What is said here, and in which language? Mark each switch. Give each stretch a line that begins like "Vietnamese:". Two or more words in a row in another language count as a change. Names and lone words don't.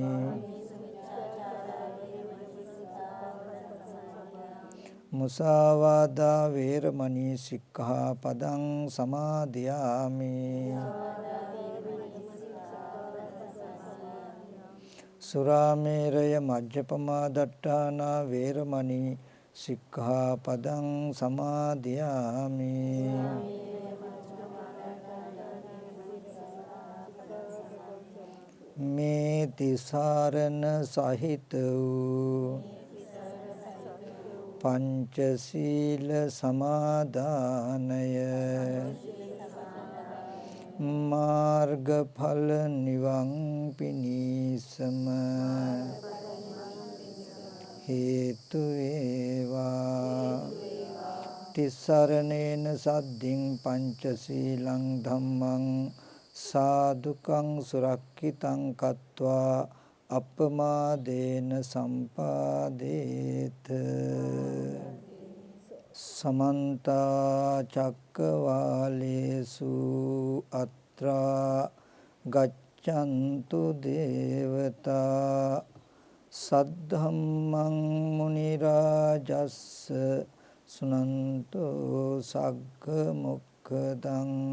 Pali: මුසාවාදා වේරමණී සික්ඛාපදං සමාදියාමි, සුරාමේරය මජ්ජපමා දට්ඨානා වේරමණී සික්ඛාපදං සමාදියාමි.
Sinhala: මේ තිසරණ සහිත වූ පංචශීල සමාදානය මාර්ගඵල නිවන් පිණිසම හේතු වේවා.
Pali: තිසරණේන සද්ධින් පංචශීලං ධම්මං සාදුකං සුරක්ඛිතං කତ୍වා අප්පමාදේන සම්පාදේත. සමන්ත චක්කවාලේසු අත්‍රා ගච්ඡන්තු දේවතා සද්ධම්මං මුනි රාජස්ස සුනන්තෝ සග්ග මොක්ඛදං